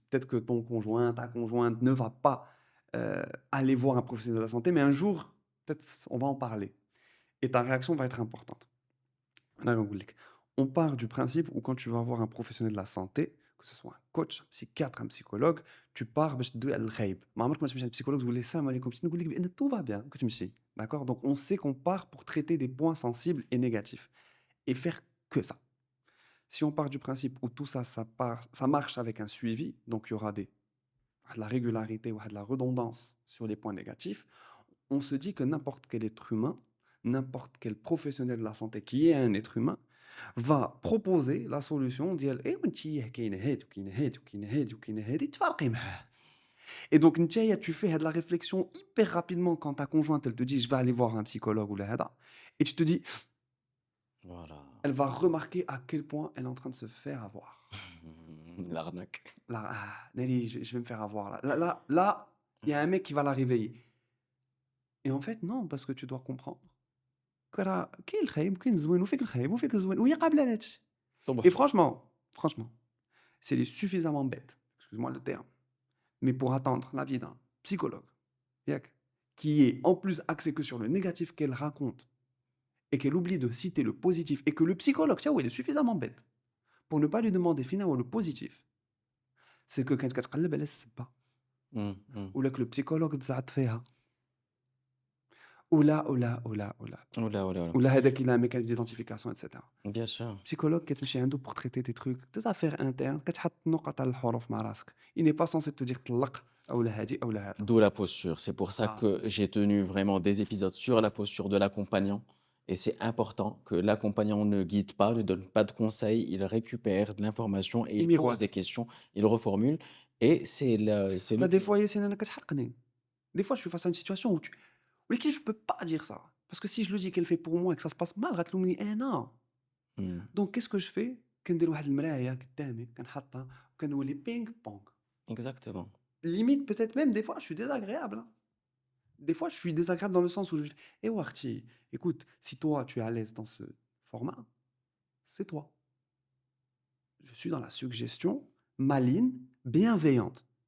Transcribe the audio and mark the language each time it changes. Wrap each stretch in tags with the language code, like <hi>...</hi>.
<fr>Peut-être que ton conjoint, ta conjointe ne va pas, aller voir un professionnel de la santé, mais un jour, peut-être on va en parler. et ta réaction va être importante. Là, on part du principe où quand tu vas voir un professionnel de la santé, que ce soit un coach, un psychiatre, un psychologue, tu pars</fr> <ar>باش تدوي على الغايب. ما عمرك ما تمشي عند psychologue تقول له السلام عليكم باش نقول لك بان</ar> <fr>tout va bien</fr> <ar>كتمشي.</ar> <fr>D'accord? Donc on sait qu'on part pour traiter des points sensibles et négatifs et faire que ça. Si on part du principe où tout ça, ça marche avec un suivi, donc il y aura de la régularité ou de la redondance sur les points négatifs, on se dit que n'importe quel être humain, n'importe quel professionnel de la santé qui est un être humain, va proposer la solution</fr> <ar>ديال إيه وانتي كاين هاد وكاين هاد وكاين هاد وكاين هادي تفارقي معاه.</ar> <fr>Et donc نتايا tu fais de la réflexion hyper rapidement quand ta conjointe elle te dit je vais aller voir un psychologue ou là et tu te dis Voilà. elle va remarquer à quel point elle est en train de se faire avoir. L'arnaque. Là, Nelly, je vais me faire avoir là. Là, il y a un mec qui va la réveiller. Et en fait, non, parce que tu dois comprendre que</fr> <ar>راه كاين الخايب وكاين الزوين وفيك الخايب وفيك الزوين وهي قابلة لهاد الشي. طبعا.</ar> <fr>Et franchement, c'est suffisamment bête, excuse-moi le terme, mais pour attendre l'avis d'un psychologue, ياك, qui est en plus axé que sur le négatif qu'elle raconte et qu'elle oublie de citer le positif et que le psychologue, tiens, il est suffisamment bête pour ne pas lui demander finalement le positif, c'est que</fr> <ar>كانت كتقلب على السبة Mm, mm. ولا</ar> <fr>que le psychologue</fr> <ar>تزعط فيها ولا</ar> <fr>Oula, oula, oula.</fr> <ar>ولا هذاك</ar> <fr>il a un mécanisme d'identification etc. Bien sûr. Psychologue</fr> <ar>كتمشي عنده</ar> <fr>pour traiter tes trucs des affaires internes</fr> <ar>كتحط نقط على الحروف مع راسك</ar> <fr>il n'est pas censé te dire</fr> <ar>طلق اولا هادي اولا هذا.</ar> <fr>D'où la posture. C'est pour ça Ah. que j'ai tenu vraiment des épisodes sur la posture de l'accompagnant. Et c'est important que l'accompagnant ne guide pas, ne donne pas de conseils, il récupère de l'information et Il il pose miroite. des questions, il reformule. Et c'est Là, le... des fois Yacine</fr> <ar>انا كتحرقني.</ar> <fr>Des fois je suis face à une situation où ولكن je peux pas dire ça parce que si je le dis qu'elle fait pour moi et que ça se passe mal</fr> <ar>غتلومني انا. Mm.</ar> <fr>Donc qu'est-ce que je fais</fr> <ar>كندير واحد المراية قدامي كنحطها وكنولي بينغ بونغ.</ar> <fr>Exactement. Limite peut-être même des fois je suis désagréable, hein. Des fois je suis désagréable dans le sens où je eh Warti, écoute, si toi tu es à l'aise dans ce format, c'est toi. Je suis dans la suggestion maligne, bienveillante.</fr>